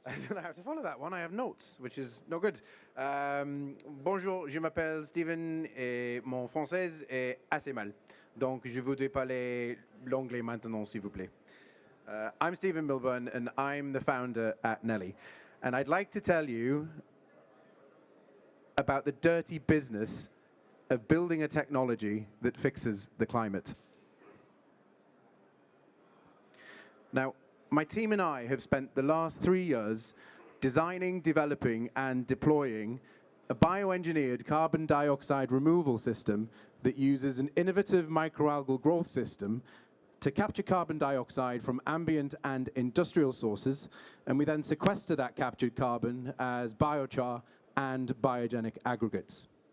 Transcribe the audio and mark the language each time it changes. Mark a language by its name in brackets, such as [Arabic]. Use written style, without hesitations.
[English] I don't know how to follow that one. I have notes, which is no good. [French] Bonjour, je m'appelle Steven et mon français est assez mal. Donc, je voudrais parler l'anglais maintenant, s'il vous plaît. [English] I'm Stephen Milburn, and I'm the founder at Nellie. And I'd like to tell you about the dirty business of building a technology that fixes the climate. Now, my team and I have spent the last 3 years designing, developing, and deploying a bioengineered carbon dioxide removal system that uses an innovative microalgal growth system to capture carbon dioxide from ambient and industrial sources, and we then sequester that captured carbon as biochar and biogenic aggregates.